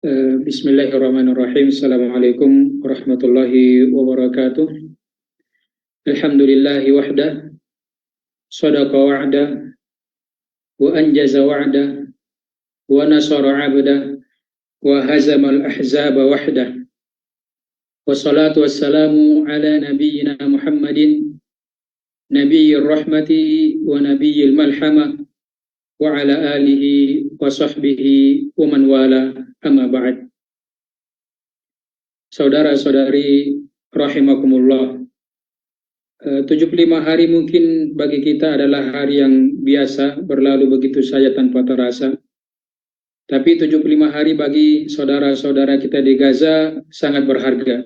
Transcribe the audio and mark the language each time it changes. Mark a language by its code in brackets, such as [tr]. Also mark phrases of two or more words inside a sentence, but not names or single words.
[ar] بسم الله الرحمن الرحيم. السلام عليكم ورحمة الله وبركاته. الحمد لله وحده، صدق وعده، وأنجز وعده، ونصر عبده، وهزم الأحزاب وحده. والصلاة والسلام على نبينا محمد, نبي الرحمة ونبي الملحمة، وعلى آله وصحبه ومن والى، أما بعد. [id] Saudara-saudari rahimakumullah, 75 hari mungkin bagi kita adalah hari yang biasa, berlalu begitu saja tanpa terasa. Tapi 75 hari bagi saudara-saudara kita di Gaza sangat berharga.